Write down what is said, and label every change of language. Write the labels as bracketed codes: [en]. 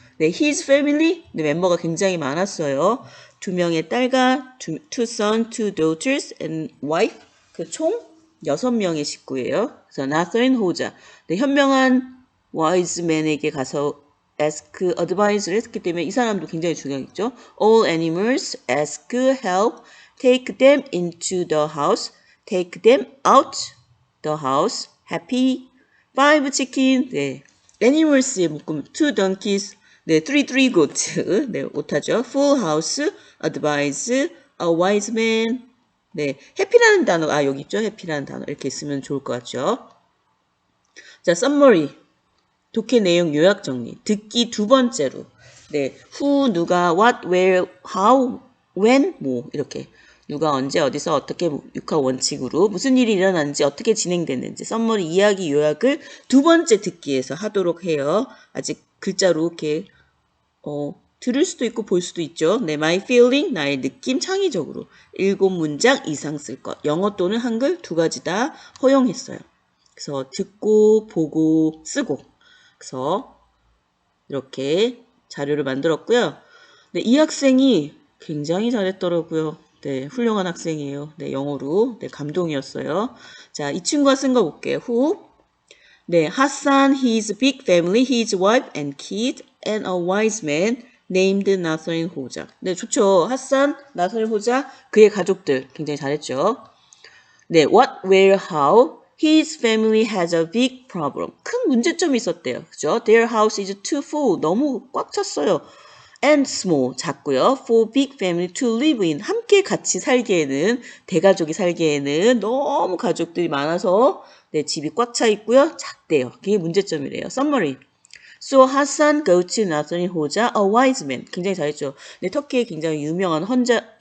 [ko] 네, his family 네, 멤버가 굉장히 많았어요. 2명의 딸과 [en] 2 sons, 2 daughters and wife [ko] 그 총 6명의 식구예요. 그래서 Nazarin 호자 네, 현명한 wise man에게 가서 ask advice를 했기 때문에 이 사람도 굉장히 중요하겠죠. [en] All animals ask help, take them into the house, take them out the house, happy, 5 chicken, 네, animals의 묶음, 2 donkeys, 네, 3 goats, 네, [ko] 오타죠. [en] full house, advice, a wise man, 네, happy라는 단어, [ko] 여기 있죠. happy라는 단어 이렇게 있으면 좋을 것 같죠. 자, summary. 독해 내용 요약 정리. 듣기 2번째로. 네. who, 누가, what, where, how, when, 뭐 이렇게. 누가 언제 어디서 어떻게 육하 원칙으로 무슨 일이 일어났는지 어떻게 진행됐는지 썸머리 이야기 요약을 두 번째 듣기에서 하도록 해요. 아직 글자로 이렇게 들을 수도 있고 볼 수도 있죠. 네, my feeling, 나의 느낌, 창의적으로 7문장 이상 쓸 것. 영어 또는 한글 두 가지 다 허용했어요. 그래서 듣고, 보고, 쓰고. 그래서 이렇게 자료를 만들었고요. 네, 이 학생이 굉장히 잘했더라고요. 네, 훌륭한 학생이에요. 네, 영어로. 네, 감동이었어요. 자, 이 친구가 쓴 거 볼게요. [en] Who? 네, Hassan, his big family, his wife and kid, and a wise man named 나서린 호자. [ko] 네, 좋죠. 핫산, 나서린 호자, 그의 가족들. 굉장히 잘했죠. 네, what, where, how. [en] His family has a big problem. [ko] 큰 문제점이 있었대요. 그죠? [en] Their house is too full. [ko] 너무 꽉 찼어요. [en] And small, [ko] 작고요. [en] For big family to live in. [ko] 함께 같이 살기에는, 대가족이 살기에는 너무 가족들이 많아서 네, 집이 꽉 차 있고요. 작대요. 그게 문제점이래요. Summary. [en] So Hassan goes to 나서린 호자, a wise man. [ko] 굉장히 잘했죠. 네, 터키에 굉장히 유명한 현자요.